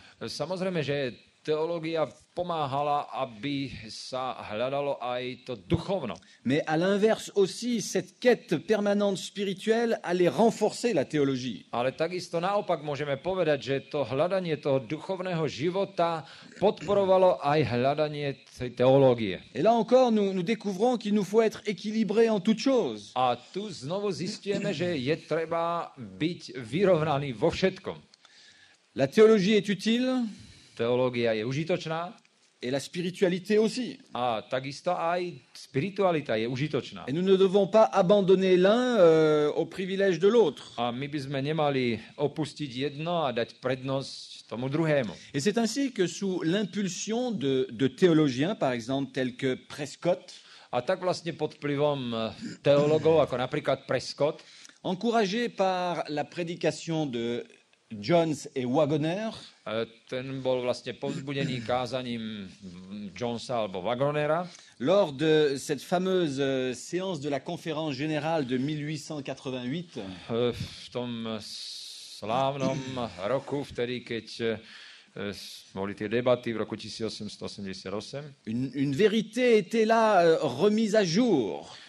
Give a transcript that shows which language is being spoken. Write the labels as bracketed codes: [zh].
[sk] Samozrejme, že teológia pomáhala, aby sa hľadalo aj to duchovno. [fr] Mais à l'inverse aussi, cette quête permanente spirituelle allait renforcer la théologie. [sk] Ale takisto naopak môžeme povedať, že to hľadanie toho duchovného života podporovalo aj hľadanie tej teológie. [fr] Et là encore, nous découvrons qu'il nous faut être équilibrés en toutes choses. [sk] A tu znovu zistíme, že je treba byť vyrovnaný vo všetkom. [fr] La théologie est utile, [sk] Teológia je užitočná, [fr] Et la spiritualité aussi. [sk] A takisto aj spiritualita je užitočná. [fr] Et nous ne devons pas abandonner l'un au privilège de l'autre. [sk] A my by sme nemali opustiť jedno a dať prednosť tomu druhému. [fr] Et c'est ainsi que sous l'impulsion de théologiens, par exemple, tels que Prescott, [sk] A tak vlastne pod vplyvom teologov, ako napríklad Prescott, [fr] encouragé par la prédication de Jones et Wagoner, [sk] ten bol vlastne povzbudený kázaním Jonesa alebo Wagonera. [fr] lors de cette fameuse séance de la conférence générale de 1888, [sk] V tom slávnom roku, vtedy, keď boli tie debaty v roku 1888, [fr] une vérité était là remise à jour.